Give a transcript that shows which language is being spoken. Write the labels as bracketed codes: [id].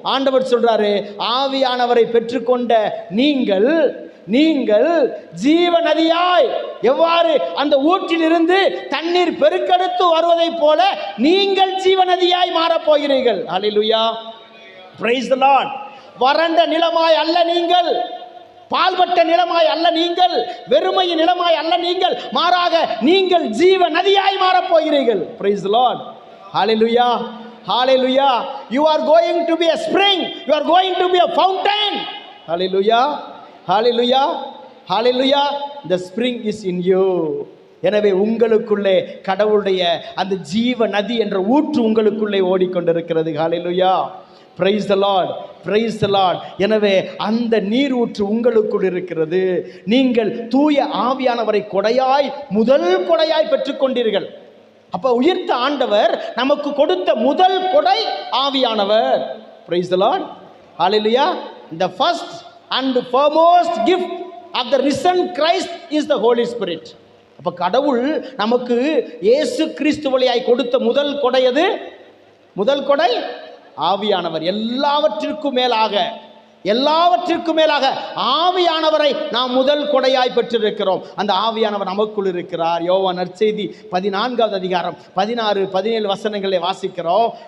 [ta] ஆண்டவர் சொல்றாரு, ஆவியானவரை பெற்றுக்கொண்ட நீங்கள் நீங்கள் ஜீவ நதியாய் எவ்வாறு அந்த ஊற்றிலிருந்து தண்ணீர் பெருக்கெடுத்து வருவதை போல நீங்கள் ஜீவ நதியாய் மாறப் போகிறீர்கள். ஹல்லேலூயா, [en] Praise the Lord. [ta] வறண்ட நிலமாய் அல்ல நீங்கள், பால்பட்ட நிலமாய் அல்ல நீங்கள், வெறுமையின் நிலமாய் அல்ல நீங்கள், மாறாக நீங்கள் ஜீவ நதியாய் மாறப் போகிறீர்கள். [en] Praise the Lord. Hallelujah, hallelujah. You are going to be a spring, you are going to be a fountain. Hallelujah, hallelujah, hallelujah. The spring is in you. [ta] எனவே உங்களுக்குள்ளே கடவுளுடைய அந்த ஜீவ நதி என்ற ஊற்று உங்களுக்குள்ளே ஓடிக்கொண்டிருக்கிறது. ஹல்லேலூயா, [en] Praise the Lord, praise the Lord. [ta] எனவே அந்த நீர் ஊற்று உங்களுக்குள் இருக்கிறது. நீங்கள் தூய ஆவியானவரை கொடையாய், முதல் கொடையாய் பெற்றுக்கொண்டீர்கள். அப்ப உயிர்த்த ஆண்டவர் நமக்கு கொடுத்த முதல் கொடை ஆவியானவர். [en] Praise the Lord, hallelujah. The first and foremost gift of the risen Christ is the Holy Spirit. [ta] அப்ப கடவுள் நமக்கு இயேசு கிறிஸ்து வழியாய் கொடுத்த முதல் கொடை எது? முதல் கொடை ஆவியானவர். எல்லாவற்றிற்கும் மேலாக, எல்லாவற்றிற்கும் மேலாக ஆவியானவரை நாம் முதல் கொடையாய் பெற்றிருக்கிறோம். அந்த ஆவியானவர் நமக்குள் இருக்கிறார். யோவான் நற்செய்தி 14வது அதிகாரம் 16, 17 வசனங்களை வாசிக்கிறோம்.